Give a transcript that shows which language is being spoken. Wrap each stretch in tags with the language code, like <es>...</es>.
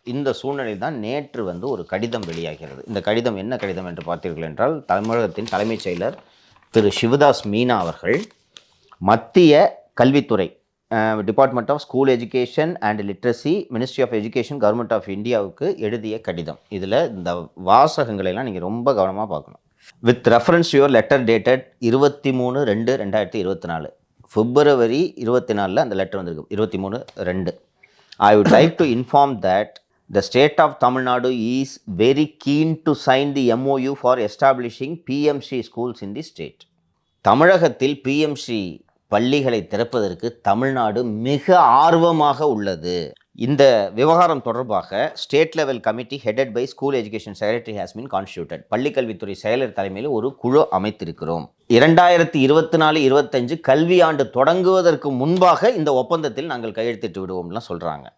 <ta>இந்த சூழ்நிலை தான் நேற்று வந்து ஒரு கடிதம் வெளியாகிறது. இந்த கடிதம் என்ன கடிதம் என்று பார்த்தீர்கள் என்றால், தமிழகத்தின் தலைமைச் செயலர் திரு சிவதாஸ் மீனா அவர்கள் மத்திய கல்வித்துறை department of school education and literacy, ministry of education, government of இந்தியாவுக்கு எழுதிய கடிதம். இதில் இந்த வாசகங்களெல்லாம் நீங்கள் ரொம்ப கவனமாக பார்க்கணும்.</ta> <en>with reference your letter dated</en> <ta>23/2/2024, February 24 அந்த லெட்டர் வந்திருக்கு. 23/2.</ta> <en>I would like to inform that the state of Tamil Nadu is very keen to sign the MOU for establishing PMC schools in the state.</en> <ta>தமிழகத்தில் BMC பள்ளிகளை திறப்பதற்கு தமிழ்நாடு மிக ஆர்வமாக உள்ளது. இந்த விவகாரம் தொடர்பாக</ta> <en>State level committee headed by school education secretary has been constituted.</en> <ta>பள்ளிக்கல்வித்துறை செயலர் தலைமையில் ஒரு குழு அமைத்திருக்கிறோம். 2024-25 கல்வியாண்டு தொடங்குவதற்கு முன்பாக இந்த ஒப்பந்தத்தில் நாங்கள் கையெழுத்திட்டு விடுவோம்லாம் சொல்கிறாங்க.</ta>